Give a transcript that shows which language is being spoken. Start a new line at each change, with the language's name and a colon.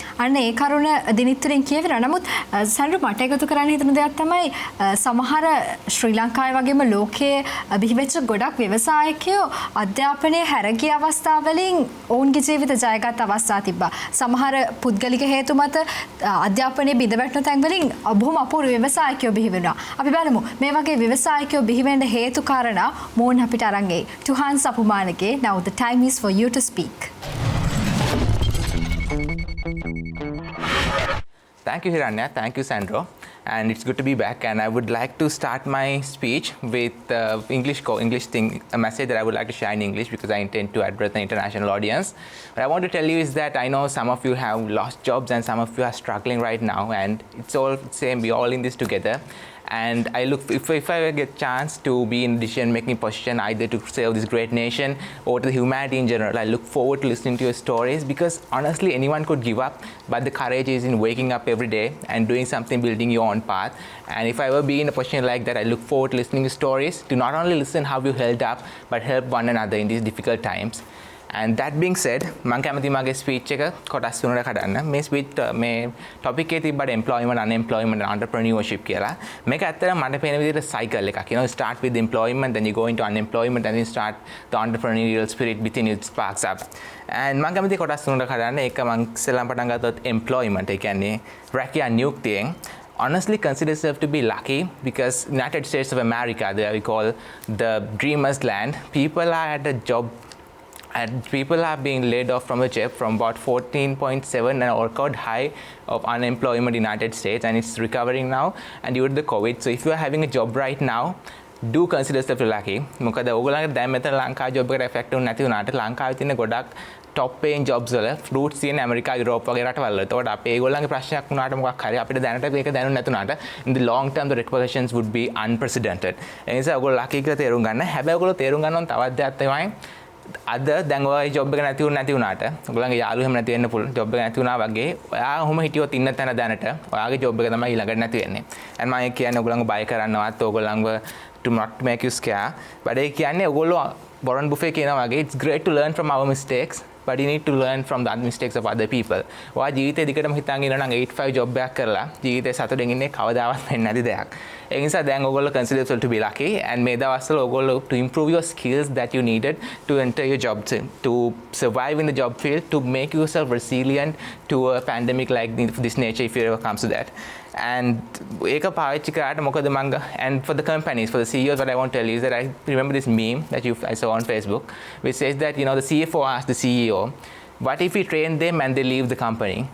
Sinhala: අන්න ඒ කරුණ දිනිත්තුරින් කියවෙනවා. නමුත් සඳු මට එකතු කරන්න හිතන දෙයක් තමයි සමහර ශ්‍රී ලංකාවේ වගේම ලෝකයේ බිහිවෙච්ච ගොඩක් ව්‍යවසායකයෝ අධ්‍යාපනය හැරගිය අවස්ථාවලින් ඔවුන්ගේ ජීවිත ජයගත් අවස්ථා තිබ්බා. සමහර පුද්ගලික හේතු මත අධ්‍යාපනයේ බිඳවැටෙන තැන් වලින් බොහොම අපූර්ව ව්‍යවසායකයෝ බිහි වෙනවා. අපි බලමු මේ වගේ ව්‍යවසායකයෝ බිහි වෙන්න හේතු කාරණා මොවුන් අපිට අරන් එයි.
English: Hans Apumanage, now the time is for you to speak. Thank you, Hiranya. Thank you, Sandro. And it's good to be back. And I would like to start my speech with a message that I would like to share in English because I intend to address the international audience. What I want to tell you is that I know some of you have lost jobs and some of you are struggling right now. And it's all the same. We're all in this together. And I look, if I get a chance to be in decision-making position, either to serve this great nation or to the humanity in general, I look forward to listening to your stories because honestly, anyone could give up, but the courage is in waking up every day and doing something, building your own path. And if I ever be in a position like that, I look forward to listening to stories, to not only listen how you held up, but help one another in these difficult times. And that being said,
Sinhala: මම කැමති මගේ speech එක කොටස් තුනකට කඩන්න. මේ speech මේ topic එකේ තිබ්බට
English: employment, unemployment and entrepreneurship
Sinhala: කියලා. මේක ඇත්තටම මට පේන විදිහට cycle එකක්.
English: You know, start with employment, then you go into unemployment, and then start the entrepreneurial spirit within you sparks up.
Sinhala: And මම කැමති කොටස් තුනකට කඩන්න. ඒක මම ඉස්සෙල්ලාම පටන් ගත්තොත් employment. ඒ කියන්නේ රැකියා නියුක්තියෙන්
English: honestly consider yourself to be lucky because United States of America, there we call the dreamers land. People are at a job and people are being laid off from the job from about 14.7 an record high of unemployment in the United States, and it's recovering now and due to the COVID. So if you are having a job right now, do consider yourself lucky.
Sinhala: මොකද ඔයගොල්ලන්ගේ දැන් මෙතන ලංකාවේ job එකට effect වුනේ නැති වුණාට ලංකාවේ තියෙන ගොඩක්
English: top paying jobs
Sinhala: වල ෆ්ලූට්ස් තියෙන ඇමරිකා යුරෝප් වගේ රටවල් වල. ඒතකොට අපේ ඒගොල්ලන්ගේ ප්‍රශ්නයක් වුණාට මොකක් හරි අපිට දැනට මේක දැනුනේ නැතුණාට
English: in the long term the repercussions would be unprecedented.
Sinhala: ඒ නිසා ඔයගොල්ලෝ lucky කියලා තේරුම් ගන්න. හැබැයි ඔයගොල්ලෝ තේරුම් ගන්න ඕන තවත් දෙයක් තමයි අද දැන් ඔය ජොබ් එක නැති වුණාට ඔයගොල්ලන්ගේ යාළුවෝ එහෙම නැති වෙන්න පුළුවන් ජොබ් එක නැති වුණා වගේ ඔයා ඔහොම හිටියොත් ඉන්න තැන දැනට ඔයාගේ ජොබ් එක තමයි ඊළඟට නැති වෙන්නේ.
English: and
Sinhala: මම කියන්නේ ඔයගොල්ලන්ව බය කරන්නවත් ඔයගොල්ලන්ව
English: to not make you scare, but
Sinhala: ඒ කියන්නේ ඔයගොල්ලෝ
English: Warren Buffett
Sinhala: කියනවා වගේ
English: it's great to learn from our mistakes, but you need to learn from the mistakes of other people.
Sinhala: ඔයා ජීවිතේ දිගටම හිතන් ඉන්න නම් 8-5 ජොබ් එකක් කරලා ජීවිතේ සතුටින් ඉන්නේ කවදාවත් වෙන්නේ නැති දෙයක්. ඒ නිසා දැන් ඔයගොල්ලෝ
English: consider yourself to be lucky, and
Sinhala: මේ දවස්වල ඔයගොල්ලෝ
English: to improve your skills that you needed to enter your job to survive in the job field, to make yourself resilient to a pandemic like this nature if it ever comes to that. And
Sinhala: ඒක පාවිච්චි කරාට මොකද මංග,
English: and for the companies, for the CEOs, what I want to tell you is that I remember this meme that I saw on Facebook which says that the CFO asked the CEO, what if we train them and they leave the company?